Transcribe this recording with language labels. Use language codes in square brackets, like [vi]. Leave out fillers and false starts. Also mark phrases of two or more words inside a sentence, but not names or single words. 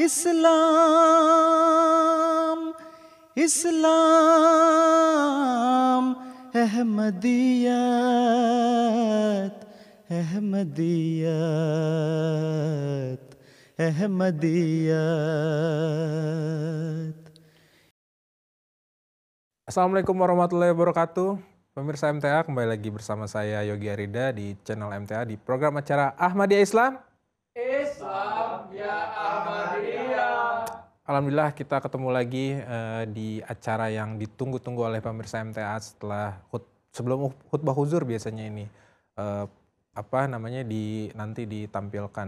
[id] Islam, Islam, Ahmadiyat, Ahmadiyat, Ahmadiyat. [ar] السلام عليكم ورحمة الله وبركاته. [id] Pemirsa MTA, kembali lagi bersama saya Yogi Arida di channel MTA di program acara Ahmadiyah Islam. Islam ya Ahmadiyah. Alhamdulillah kita ketemu lagi di acara yang ditunggu-tunggu oleh pemirsa MTA setelah sebelum khutbah huzur biasanya ini nanti ditampilkan.